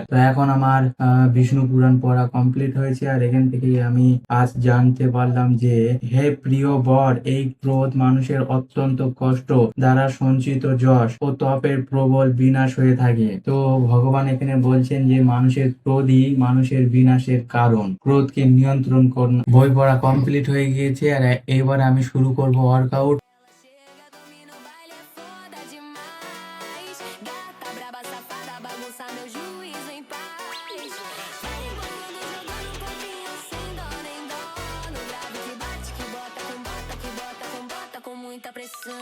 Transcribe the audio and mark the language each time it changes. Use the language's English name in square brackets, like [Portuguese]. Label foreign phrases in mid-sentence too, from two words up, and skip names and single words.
[Bangla] তো এখন আমার বিষ্ণু পুরাণ পড়া কমপ্লিট হয়েছে, আর এখান থেকেই আমি আজ জানতে পারলাম যে হে প্রিয় বর, এই ক্রোধ মানুষের অত্যন্ত কষ্ট দ্বারা সঞ্চিত যশ ও তপের প্রবল বিনাশ হয়ে থাকে। তো ভগবান এখানে বলছেন যে মানুষের ক্রোধই মানুষের বিনাশের কারণ, ক্রোধকে নিয়ন্ত্রণ করুন। বই পড়া কমপ্লিট হয়ে গিয়েছে, আর এবার আমি শুরু করব ওয়ার্কআউট। [Portuguese] Chega, domina o baile, é foda demais. Gata braba, safada, bagunça meu juízo em paz. Vai embolando, jogando corpinho sem dó nem dó. No grave que bate, que bota, com bota, que bota, com bota, com muita pressão.